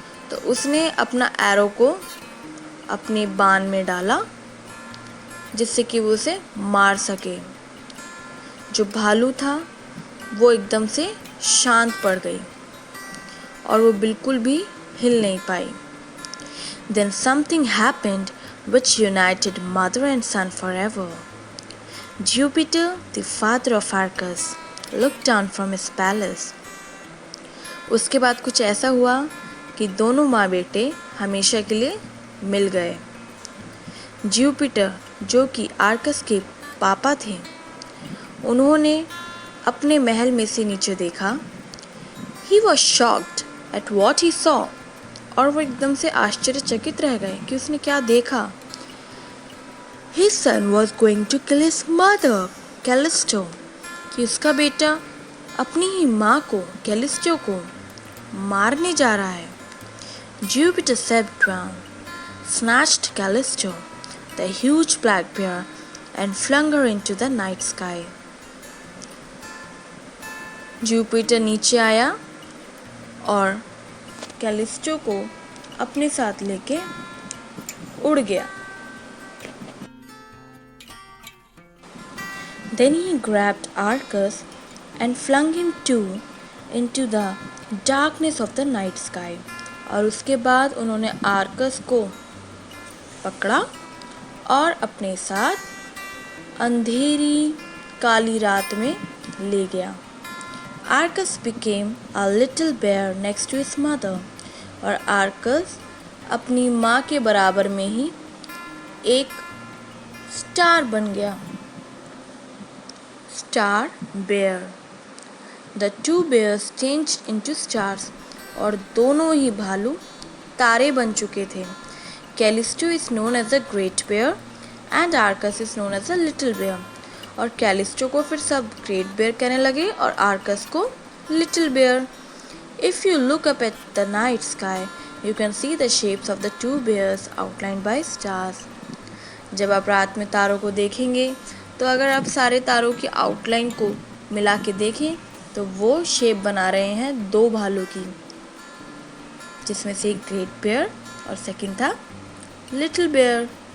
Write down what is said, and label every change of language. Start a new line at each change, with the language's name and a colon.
Hindi: तो उसने अपना एरो को अपने बाण में डाला जिससे कि वो उसे मार सके। जो भालू था वो एकदम से शांत पड़ गई और वो बिल्कुल भी हिल नहीं पाई।
English: Then something happened which united mother and son forever. Jupiter, the father of Arcas, looked down from his palace.
Hindi: उसके बाद कुछ ऐसा हुआ कि दोनों माँ बेटे हमेशा के लिए मिल गए। ज्यूपिटर जो कि आर्कस के पापा थे, उन्होंने अपने महल में से नीचे देखा।
English: He was shocked at what he saw.
Hindi: और वो एकदम से आश्चर्यचकित रह गए कि उसने क्या देखा।
English: His son was going to kill his mother, Callisto.
Hindi: कि उसका बेटा अपनी ही माँ को, कैलिस्टो को मारने जा रहा है।
English: Jupiter stepped down, snatched Callisto, the huge black bear, and flung her into the night sky.
Hindi: Jupiter नीचे आया और कैलिस्टो को अपने साथ लेके उड़ गया।
English: Then he grabbed Arcas and flung him too into the darkness of the night sky.
Hindi: और उसके बाद उन्होंने आर्कस को पकड़ा और अपने साथ अंधेरी काली रात में ले गया।
English: Arcas became a little bear next to his mother.
Hindi: और आर्कस अपनी माँ के बराबर में ही एक स्टार बन गया।
English: Star bear. The two bears changed into stars.
Hindi: और दोनों ही भालू तारे बन चुके थे।
English: Callisto is known as a great bear and Arcas is known as a little bear.
Hindi: और कैलिस्टो को फिर सब ग्रेट बेयर कहने लगे और आर्कस को little bear.
English: If you look up at the night sky, you can see the shapes of the two bears outlined by stars.
Hindi: जब आप रात में तारों को देखेंगे तो अगर आप सारे तारों की आउटलाइन को मिला के देखें तो वो शेप बना रहे हैं दो भालू की, जिसमें से एक ग्रेट बेयर और सेकंड था लिटिल बेयर।